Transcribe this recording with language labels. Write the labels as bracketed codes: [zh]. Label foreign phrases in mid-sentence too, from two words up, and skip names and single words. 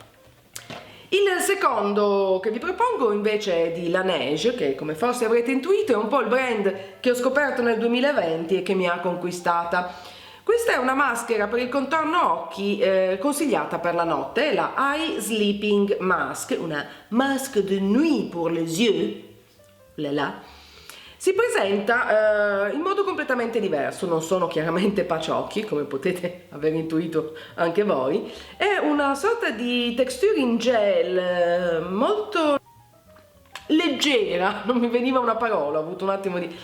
[it] Il secondo che vi propongo invece è di Laneige, che come forse avrete intuito è un po' il brand che ho scoperto nel 2020 e che mi ha conquistata. Questa è una maschera per il contorno occhi consigliata per la notte, la Eye Sleeping Mask, [fr] una masque de nuit pour les yeux. [it] Là. Si presenta in modo completamente diverso, non sono chiaramente paciocchi, come potete aver intuito anche voi, è una sorta di texture in gel molto leggera, non mi veniva una parola, ho avuto un attimo di...